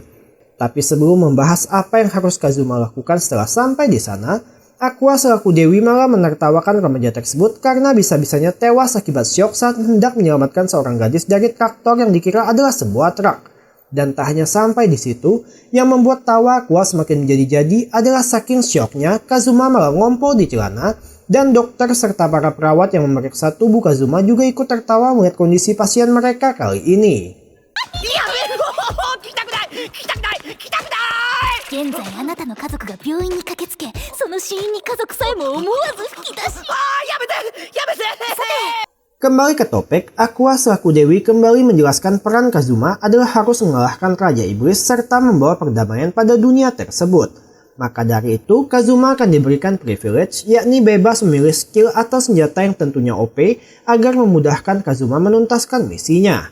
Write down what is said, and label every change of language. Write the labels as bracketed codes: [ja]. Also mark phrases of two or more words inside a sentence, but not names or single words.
[id] Tapi sebelum membahas apa yang harus Kazuma lakukan setelah sampai di sana, Aqua selaku dewi malah menertawakan remaja tersebut karena bisa-bisanya tewas akibat syok saat hendak menyelamatkan seorang gadis dari traktor yang dikira adalah sebuah truk. Dan tak hanya sampai di situ, yang membuat tawa Aqua semakin menjadi-jadi adalah saking syoknya Kazuma malah ngompol di celana, dan dokter serta para perawat yang memeriksa tubuh Kazuma juga ikut tertawa melihat kondisi pasien mereka kali ini. [ja] 現在あなたの家族が病院に駆けつけ、その死因に家族さえも思わず吹き出し。やめて [id] Kembali ke topik, Aqua selaku dewi kembali menjelaskan peran Kazuma adalah harus mengalahkan Raja Iblis serta membawa perdamaian pada dunia tersebut. Maka dari itu, Kazuma akan diberikan privilege, yakni bebas memilih skill atau senjata yang tentunya OP agar memudahkan Kazuma menuntaskan misinya.